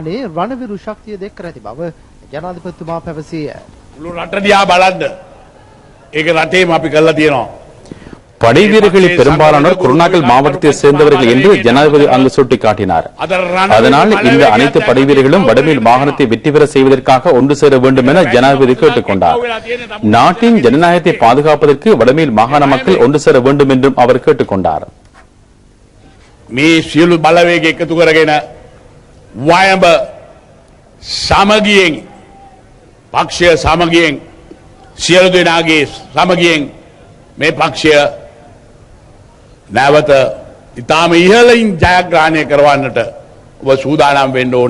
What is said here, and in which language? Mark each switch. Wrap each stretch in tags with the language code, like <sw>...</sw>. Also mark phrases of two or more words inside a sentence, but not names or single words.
<ta>படை வீரர்களில் பெரும்பாலானோர் குருநாகல் மாவட்டத்தை சேர்ந்தவர்கள் என்று ஜனாதிபதி அங்கு சுட்டிக்காட்டினார். அதனால் இந்த அனைத்து படை வீரர்களும் வடமேல் மாகாணத்தை வெற்றி பெற செய்வதற்காக ஒன்று சேர வேண்டும் என ஜனாதிபதி கேட்டுக் கொண்டார். நாட்டின் ஜனநாயகத்தை பாதுகாப்பதற்கு வடமேல் மாகாண மக்கள் ஒன்று சேர வேண்டும் என்றும் அவர் கேட்டுக் கொண்டார்.</ta> <si>මේ සියලු බලවේග එකතු කරගෙන වයඹ සමගියෙන් පක්ෂය සමගියෙන් සියලු දෙනාගේ සමගියෙන් මේ පක්ෂය නැවත ඉතාම ඉහළින් ජයග්‍රහණය කරවන්නට ඔබ සූදානම් වෙන්න ඕන.</si>